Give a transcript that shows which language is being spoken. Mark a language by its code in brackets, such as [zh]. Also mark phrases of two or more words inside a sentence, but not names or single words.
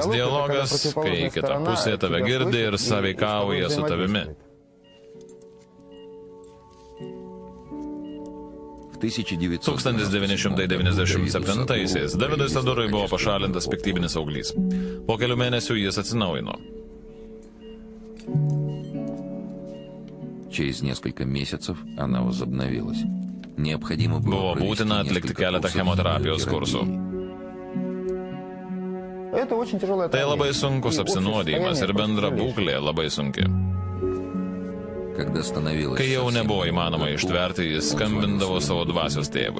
[lt] Dialogas, kai kita pusė tave girdi ir sąveikauja su tavimi. 1997-aisiais Davidui Sadurui buvo pašalintas piktybinis auglys. Po kelių mėnesių jis atsinaujino. [ru] Через несколько месяцев она возобновилась. Необходимо [lt] Buvo būtina atlikti keletą chemoterapijos kursų. Tai labai sunkus apsinuodijimas ir bendra būklė labai sunki. Kai jau nebuvo įmanoma ištverti, jis skambindavo savo dvasios tėvui.